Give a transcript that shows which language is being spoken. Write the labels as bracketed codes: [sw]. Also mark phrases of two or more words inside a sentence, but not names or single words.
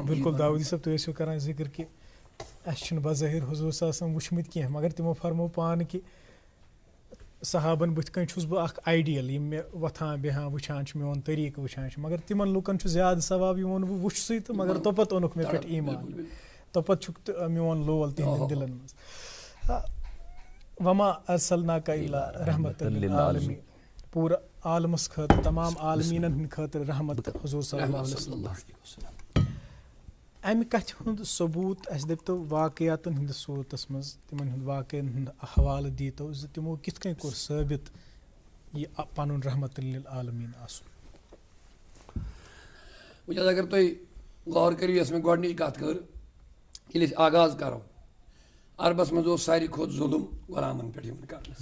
[ks] بالکل داؤدی صٲب تُہۍ ٲسِو کران ذِکر کہِ اَسہِ چھِنہٕ بظٲہِر حضوٗر [ar] صلی اللہ علیہ وسلم [ks] وٕچھمٕتۍ کینٛہہ مگر تِمو فرموو پانہٕ کہِ صحابن بٕتھِ کَنۍ چھُس بہٕ اکھ آیڈیل یِم مےٚ وۄتھان بیٚہان وٕچھان چھِ میون طریٖقہٕ وٕچھان چھِ مگر تِمن لُکن چھُ زیادٕ ثواب یِمن بہٕ وٕچھسٕے تہٕ مگر توپت اوٚنُکھ مےٚ پٮ۪ٹھ ایٖمان توپت چھُکھ میون لول تِہنٛدٮ۪ن دِلن منٛز [ar] وما ارسلناک الا رحمۃ للعالمین [ks] پورا عالمس خاطر تمام عالمیٖنن ہٕنٛدِ خٲطرٕ رحمت حضور [ar] صلی اللہ علیہ وسلم. [ks] امہِ کتھِ ہُنٛد ثبوٗت اسہِ دٔپتو واقعاتن ہٕنٛدِس صوٗرتس منٛز تِمن ہُنٛد واقعن ہُنٛد حوالہٕ دیٖتو زِ تِمو کِتھ کٔنۍ کوٚر ثٲبت یہِ پنُن [ar] رحمت للعالمیٖن [ks] آسُن. وٕچھ حظ اگر تُہۍ غور کٔرِو یۄس مےٚ گۄڈنِچ کتھ کٔر ییٚلہِ أسۍ آغاز کرو عربس منٛز اوس ساروی کھۄتہٕ ظُلم غلامن پٮ۪ٹھ یِوان کرنہٕ.